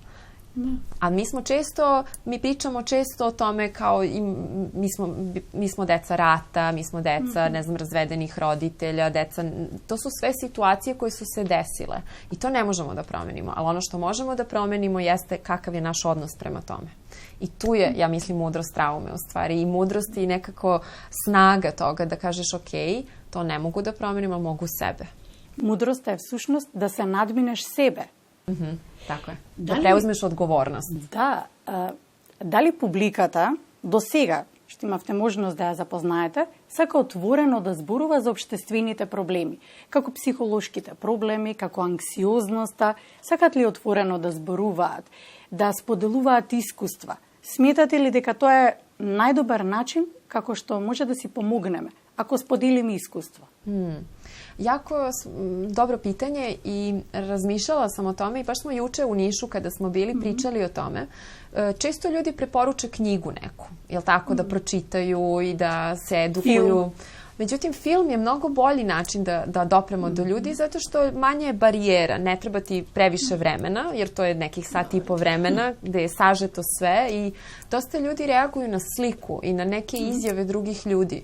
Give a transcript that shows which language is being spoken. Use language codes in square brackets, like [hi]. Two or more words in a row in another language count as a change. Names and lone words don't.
[sr] A mi pričamo često o tome kao mi smo deca rata, mi smo deca, ne znam, razvedenih roditelja, to su sve situacije koje su se desile i to ne možemo da promenimo, ali ono što možemo da promenimo jeste kakav je naš odnos prema tome. I tu je, ja mislim, mudrost traume u stvari i mudrost i nekako snaga toga da kažeš ok, to ne mogu da promenim, ali mogu sebe. Mudrost je [mk] всушност да се надминеш себе. [sr] Tako je. Da preuzmeš odgovornost. [mk] Да. Дали публиката до сега, што имавте можност да ја запознаете, сака отворено да зборува за општествените проблеми, како психолошките проблеми, како анксиозноста, сакат ли отворено да зборуваат, да споделуваат искуства? Сметате ли дека тоа е најдобар начин како што може да си помогнеме, ако споделиме искуство? [sr] Jako dobro pitanje i razmišljala sam o tome i baš smo juče u Nišu kada smo bili pričali o tome. Često ljudi preporuče knjigu neku, jel tako, da pročitaju i da se edukuju. Međutim, film je mnogo bolji način da dopremo do ljudi zato što manje je barijera, ne treba ti previše vremena, jer to je nekih sat i po vremena gde je sažeto sve i dosta ljudi reaguju na sliku i na neke izjave drugih ljudi.